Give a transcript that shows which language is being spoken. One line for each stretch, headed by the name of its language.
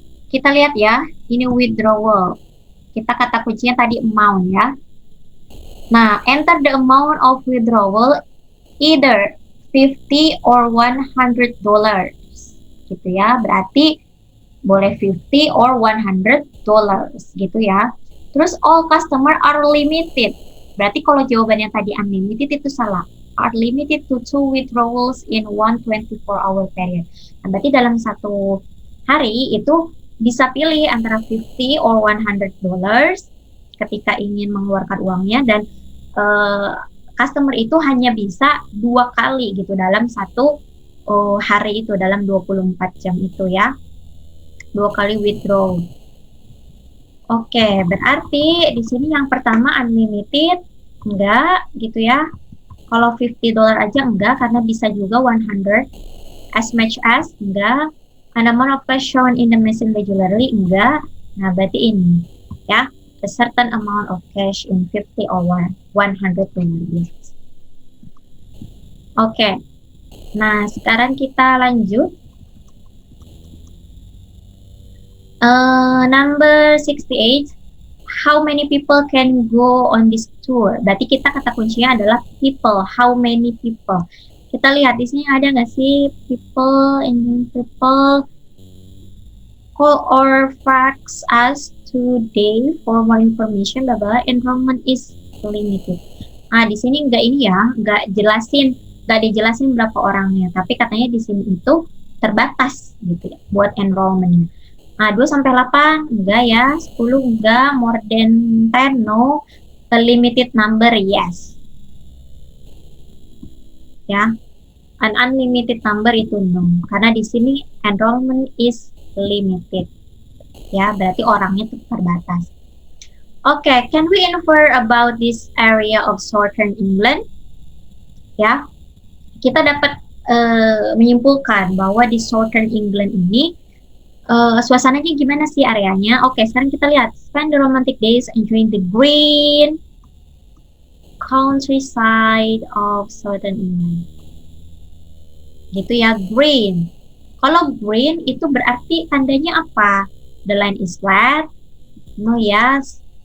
Indonesian: Kita lihat ya, ini withdrawal. Kita kata kuncinya tadi amount ya.
English: Nah, enter the amount of withdrawal either 50 or $100
Indonesian: gitu ya. Berarti boleh 50 or $100 gitu ya. Terus
English: all customer are limited.
Indonesian: Berarti kalau jawabannya tadi unlimited itu salah.
English: Are limited to 2 withdrawals in 1 24-hour period.
Indonesian: Nah, berarti dalam satu hari itu bisa pilih antara 50 or $100 ketika ingin mengeluarkan uangnya, dan customer itu hanya bisa 2 kali gitu dalam satu hari itu, dalam 24 jam itu ya. 2 kali withdraw. Oke, berarti di sini yang pertama unlimited enggak gitu ya. Kalau $50 aja enggak, karena bisa juga 100.
English: As much as enggak. And amount of cash shown in the machine regularly enggak.
Indonesian: Nah, berarti ini ya,
English: a certain amount of cash in 50 or $100.
Indonesian: Oke. Nah, sekarang kita lanjut.
English: Number 68. How many people can go on this tour?
Indonesian: Berarti kita kata kuncinya adalah people.
English: How many people?
Indonesian: Kita lihat di sini ada nggak sih
English: people, call or fax us today for more information. Enrollment is limited.
Indonesian: Di sini nggak dijelasin berapa orangnya, tapi katanya di sini itu terbatas gitu ya buat enrollmentnya.
English: 2-8
Indonesian: enggak ya,
English: 10 enggak, more than 10 no, a limited number yes. Ya, an unlimited number itu no,
Indonesian: karena di sini
English: enrollment is limited.
Indonesian: Ya, berarti orangnya tuh terbatas.
English: Oke, can we infer about this area of southern England?
Indonesian: Ya, kita dapat menyimpulkan bahwa di southern England ini suasananya gimana sih areanya? Oke, sekarang kita lihat.
English: Spend the romantic days enjoying the green countryside of southern England.
Indonesian: Gitu ya, green. Kalau green itu berarti tandanya apa?
English: The land is flat. No, yes.